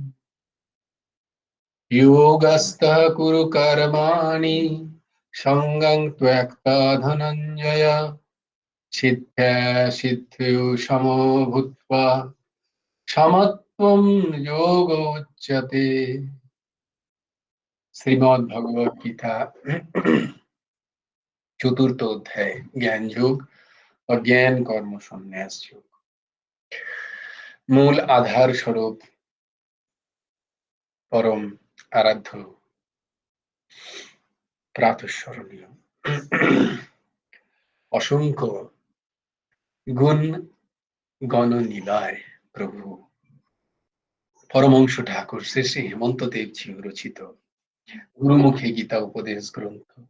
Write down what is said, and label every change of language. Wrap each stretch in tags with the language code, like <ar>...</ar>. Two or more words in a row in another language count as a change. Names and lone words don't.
<sa>योगस्थः कुरु कर्माणि सङ्गं त्यक्त्वा धनञ्जय सिद्ध्या सिद्ध्यौ समो भूत्वा समत्वं योगो उच्यते।</sa> <bn>শ্রীমদ্ ভগবদ গীতা চতুর্থ অধ্যায় জ্ঞান যোগ ও জ্ঞান কর্ম সন্ন্যাস যোগ। মূল আধার স্বরূপ পরম আরাধ্য প্রাতঃস্মরণীয় অসংখ্য গুণ গণনীলায় প্রভু পরমহংস ঠাকুর শ্রী শ্রী হেমন্ত দেবজি রচিত গুরুমুখী গীতা উপদেশ গ্রন্থ।</bn>